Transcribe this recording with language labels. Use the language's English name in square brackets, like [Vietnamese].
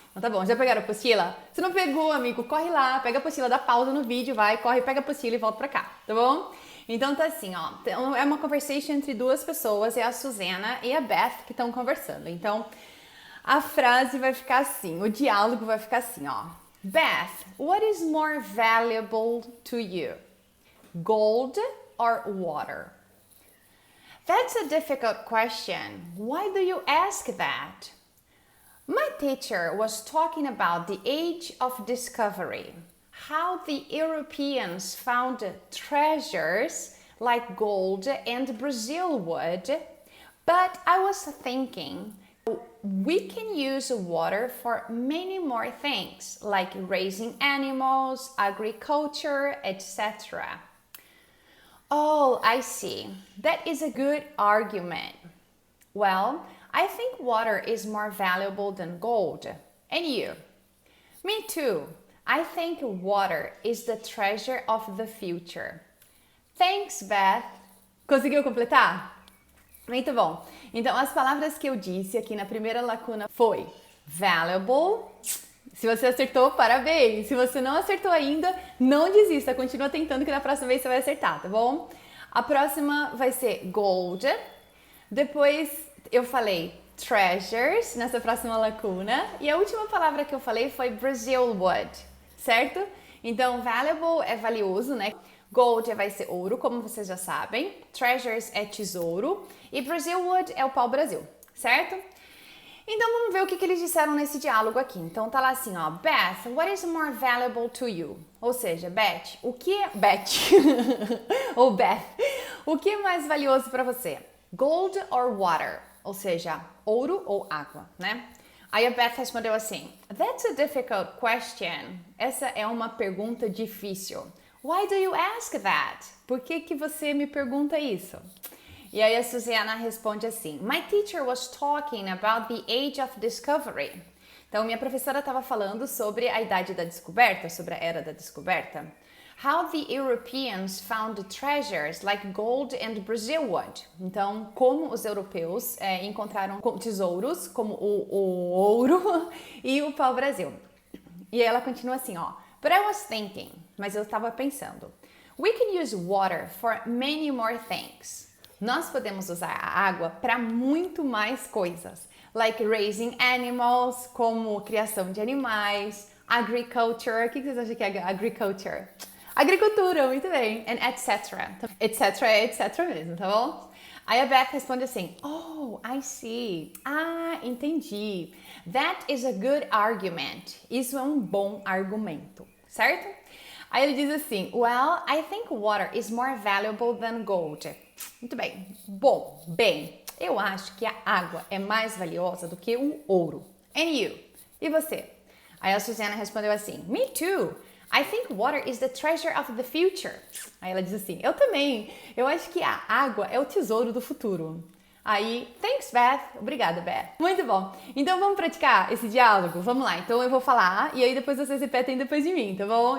[Portuguese] Então tá bom, já pegaram a apostila? Se não pegou, amigo, corre lá, pega a apostila, dá pausa no vídeo, vai, corre, pega a apostila e volta pra cá, tá bom? Então tá assim, ó, é uma conversation entre duas pessoas, é a Susana e a Beth que estão conversando. Então, a frase vai ficar assim, o diálogo vai ficar assim, ó. [English] Beth, what is more valuable to you? Gold or water? That's a difficult question. Why do you ask that? My teacher was talking about the age of discovery. How the Europeans found treasures like gold and Brazilwood, but I was thinking we can use water for many more things like raising animals, agriculture, etc. Oh, I see. That is a good argument. Well, I think water is more valuable than gold. And you? Me too. I think water is the treasure of the future. Thanks, Beth. [Portuguese] Conseguiu completar? Muito bom. Então, as palavras que eu disse aqui na primeira lacuna foi valuable. Se você acertou, parabéns. Se você não acertou ainda, não desista. Continua tentando que na próxima vez você vai acertar, tá bom? A próxima vai ser gold. Depois eu falei treasures nessa próxima lacuna. E a última palavra que eu falei foi Brazilwood, certo? Então, valuable é valioso, né? Gold vai ser ouro, como vocês já sabem. Treasures é tesouro. E Brazilwood é o pau-brasil, certo? Então, vamos ver o que eles disseram nesse diálogo aqui. Então, tá lá assim, ó. [English] Beth, what is more valuable to you? [Portuguese] Ou seja, Beth, o que é... Beth. Ou Beth. O que é mais valioso para você? [English] Gold or water? [Portuguese] Ou seja, ouro ou água, né? Aí a Beth respondeu assim, [English] That's a difficult question. [Portuguese] Essa é uma pergunta difícil. [English] Why do you ask that? [Portuguese] Por que você me pergunta isso? E aí a Susana responde assim: [English] My teacher was talking about the age of discovery. [Portuguese] Então, minha professora estava falando sobre a idade da descoberta, sobre a era da descoberta. [English] How the Europeans found treasures like gold and Brazil wood. [Portuguese] Então, como os europeus encontraram tesouros, como o ouro e o pau-brasil. E aí ela continua assim, ó. [English] But I was thinking, [Portuguese] mas eu estava pensando. [English] We can use water for many more things. [Portuguese] Nós podemos usar a água para muito mais coisas. [English] Like raising animals, [Portuguese] como criação de animais, agriculture. O que vocês acham que é agriculture? Agricultura, muito bem. And etc. Etc é etc mesmo, tá bom? Aí a Beth responde assim, [English] oh, I see. [Portuguese] Ah, entendi. [English] That is a good argument. [Portuguese] Isso é um bom argumento, certo? Aí ele diz assim, [English] well, I think water is more valuable than gold. [Portuguese] Muito bem. Bom, bem, eu acho que a água é mais valiosa do que o ouro. [English] And you? [Portuguese] E você? Aí a Susana respondeu assim, [English] me too. I think water is the treasure of the future. [Portuguese] Aí ela diz assim, eu também. Eu acho que a água é o tesouro do futuro. Aí, [English] thanks, Beth. [Portuguese] Obrigada, Beth. Muito bom. Então, vamos praticar esse diálogo? Vamos lá. Então, eu vou falar e aí depois vocês repetem depois de mim, tá bom?